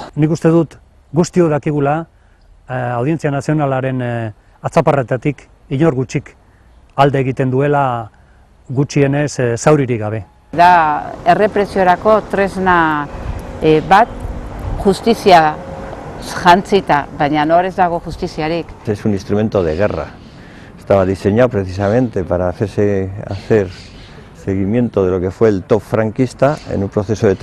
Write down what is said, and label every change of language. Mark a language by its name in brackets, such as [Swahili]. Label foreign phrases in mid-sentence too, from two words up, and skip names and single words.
[Basque] Nik uste dut guztio dakigula Audientzia Nazionalaren atzaparretatik inor gutxik alde egiten duela gutxienez zauririk gabe. Da errepresiorako tresna bat justizia jantzita, baina nor ez dago justiziarik. [Spanish] Es un instrumento de guerra. Estaba diseñado precisamente para hacer seguimiento de lo que fue el top franquista en un proceso de